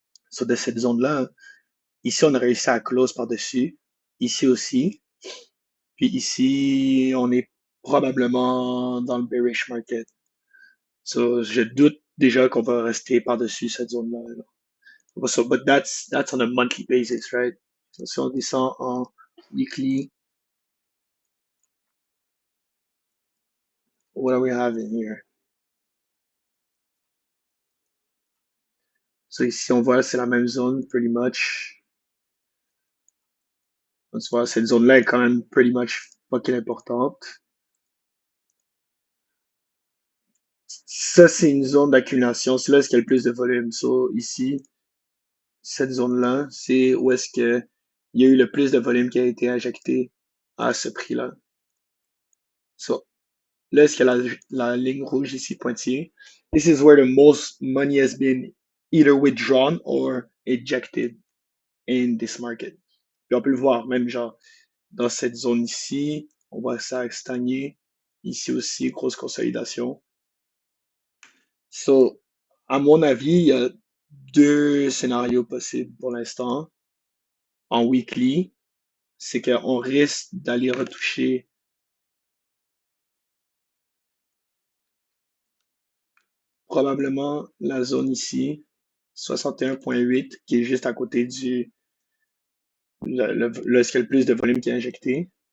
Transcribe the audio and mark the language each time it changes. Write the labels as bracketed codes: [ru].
[fr] So, de cette zone-là, ici, on a réussi à close par-dessus. Ici aussi. Puis ici, on est probablement dans le bearish market. So, je doute déjà qu'on va rester par-dessus cette zone-là. [en] So, but that's on a monthly basis, right? So, [fr] si on descend en weekly, [en] what are we having here? [fr] So, ici, on voit, c'est la même zone, [en] pretty much. [fr] Donc, tu vois, cette zone-là est quand même [en] pretty much [fr] fucking importante. Ça, c'est une zone d'accumulation. C'est là où il y a le plus de volume. So, ici, cette zone-là, c'est où est-ce que il y a eu le plus de volume qui a été injecté à ce prix-là. So, là, est-ce qu'il y a la ligne rouge ici pointillée? [en] This is where the most money has been either withdrawn or ejected in this market. [fr] Puis on peut le voir, même genre, dans cette zone ici, on voit ça stagner. Ici aussi, grosse consolidation. So, à mon avis, il y a deux scénarios possibles pour l'instant. En weekly, c'est qu'on risque d'aller retoucher probablement la zone ici, 61,8, qui est juste à côté du ce qu'il y a le plus de volume qui est injecté.